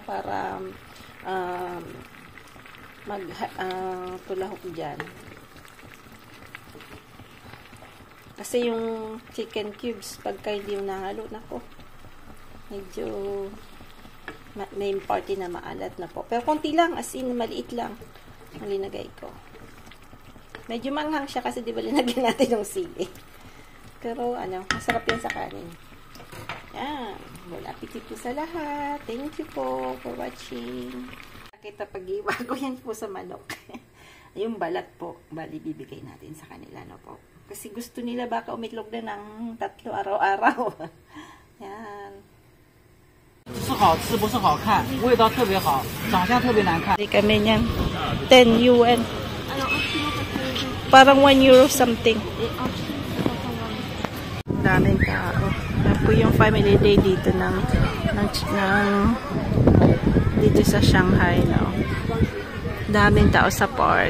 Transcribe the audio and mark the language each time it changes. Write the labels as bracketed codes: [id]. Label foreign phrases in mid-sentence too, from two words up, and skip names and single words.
[tl] Para tulahok dyan. Kasi yung [en] chicken cubes, [tl] pagka hindi yung nahalo, nako, medyo may party na maalat na po. Pero konti lang, [en] as in, [tl] maliit lang ang linagay ko. Medyo manghang siya kasi di ba linagyan natin yung sili. Pero masarap yan sa kanin. Yan. [fr] Bon appetit [tl] po sa lahat. [en] Thank you po for watching. [tl] Nakita pag-iwa ko yan po sa manok. Yung balat po, bali bibigay natin sa kanila, no po. Kasi gusto nila baka umitlog na ng 3 araw-araw. Yan. [zh] 是好吃不是好看，味道特别好，长相特别难看。 [tl] Hindi kami niyan. 10 UN. Parang 1 [en] euro something. [tl] Daming tao. Yan po yung family day dito dito sa Shanghai, no. Daming tao sa park.